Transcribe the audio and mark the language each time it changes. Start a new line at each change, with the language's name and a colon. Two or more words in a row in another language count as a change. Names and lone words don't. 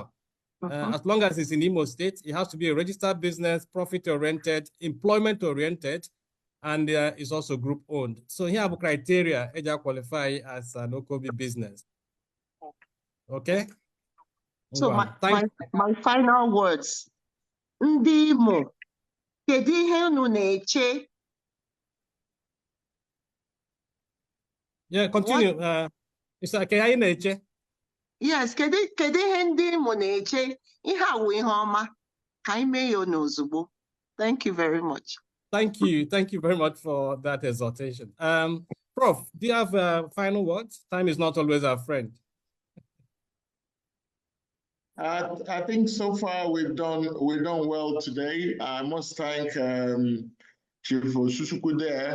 English: As long as it's in Imo State, it has to be a registered business, profit-oriented, employment-oriented, and it's also group-owned. So here are criteria to qualify as an OKOBI business. Okay? So my final words.
Igbo: Ndimo, kedu ihe unu na-eche?
English: Yeah, continue. Mr.
Igbo: Kehayi na-eche. Yes, kedu ihe ndị Imo na-eche? Ihe awụ ihe ọma ka anyị mee ya n'ozugbo.
English: Thank you very much. Thank you. Thank you very much for that exhortation. Prof, do you have final words? Time is not always our friend. I think so far we've done well today. I must thank Chief Osusuku there.